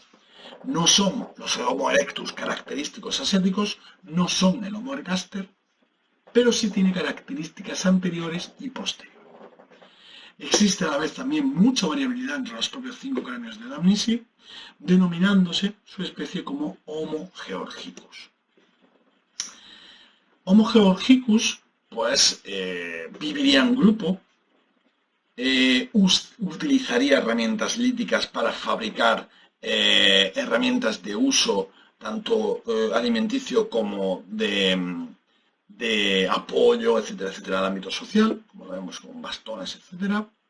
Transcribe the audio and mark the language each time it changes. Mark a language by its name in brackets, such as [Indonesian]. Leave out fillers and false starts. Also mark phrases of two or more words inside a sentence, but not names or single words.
[Spanish] No son los Homo erectus característicos asiáticos, no son el Homo ergaster, pero sí tiene características anteriores y posteriores. Existe a la vez también mucha variabilidad entre los propios 5 cráneos de Dmanisi, denominándose su especie como Homo georgicus. Homo georgicus, pues, viviría en grupo, utilizaría herramientas líticas para fabricar herramientas de uso tanto alimenticio como de apoyo, etcétera, etcétera, al ámbito social, como lo vemos con bastones, etcétera.